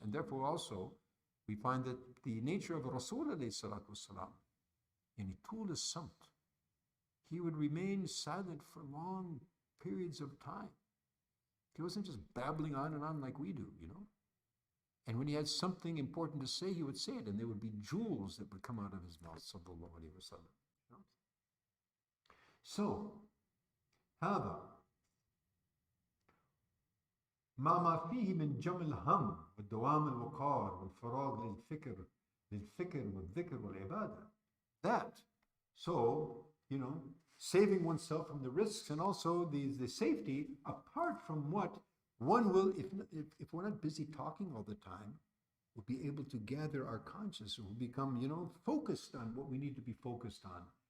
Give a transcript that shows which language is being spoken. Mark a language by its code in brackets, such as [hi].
[en] And therefore also, we find that the nature of Rasul alayhi salatu wasalam, in [ar] طول الصمت, [en] he would remain silent for long periods of time. He wasn't just babbling on and on like we do, you know. And when he had something important to say, he would say it, and there would be jewels that would come out of his mouth, sallallahu alayhi wa sallam. You know? So, [ar] هذا ما فيه من جمع الهم والدوام الوقار والفراغ للفكر والذكر والعبادة. [en] That, so, you know, saving oneself from the risks and also the safety, apart from what one will, if we're not busy talking all the time, we'll be able to gather our conscience, we'll become, you know, focused on what we need to be focused on.